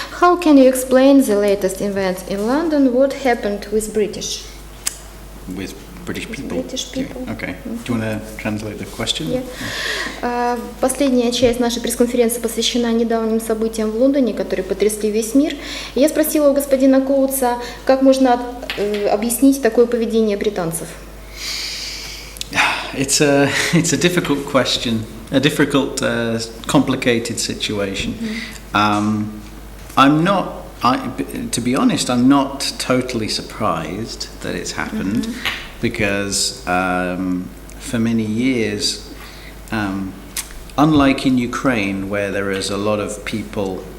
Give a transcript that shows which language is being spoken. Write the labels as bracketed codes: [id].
[en] How can you explain the latest events in London? What happened with British? With British people. British people. Okay. Do you want to translate the question? Yeah. [ru] Последняя часть нашей пресс-конференции посвящена недавним событиям в Лондоне, которые потрясли весь мир. И я спросила у господина Коутса, как можно объяснить такое поведение британцев. [en] It's a difficult question, a difficult, complicated situation. To be honest, I'm not totally surprised that it's happened because for many years, unlike in Ukraine, where there is a lot of people,